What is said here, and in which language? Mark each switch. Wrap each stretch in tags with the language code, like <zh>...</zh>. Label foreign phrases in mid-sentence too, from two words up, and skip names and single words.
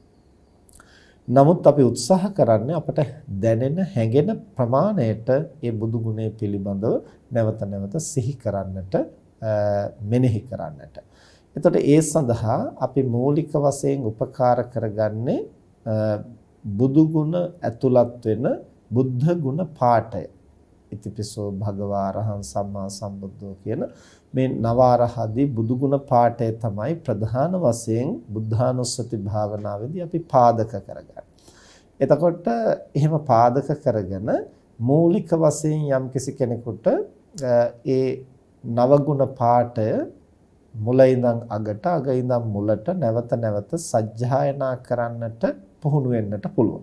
<si>නමුත් අපි උත්සාහ කරන්නේ අපට දැනෙන හැඟෙන ප්‍රමාණයට ඒ බුදු ගුණය පිළිබඳව නැවත නැවත සිහි කරන්නට, මෙනෙහි කරන්නට. එතකොට ඒ සඳහා අපි මූලික වශයෙන් උපකාර කරගන්නේ බුදු ගුණ ඇතුළත් වෙන බුද්ධ ගුණ පාඨය.</si> <pi>ඉතිපිසෝ භගවා අරහං සම්මා සම්බුද්ධෝ</pi> <si>කියන මේ නවාරහදී බුදු ගුණ පාඨය තමයි ප්‍රධාන වශයෙන් බුද්ධානුස්සති භාවනාවේදී අපි පාදක කරගන්නේ. එතකොට එහෙම පාදක කරගෙන මූලික වශයෙන් යම්කිසි කෙනෙකුට ඒ නවගුණ පාඨය මුල ඉඳන් අගට, අග ඉඳන් මුලට නැවත නැවත සජ්ජායනා කරන්නට පුහුණු වෙන්නට පුළුවන්.</si>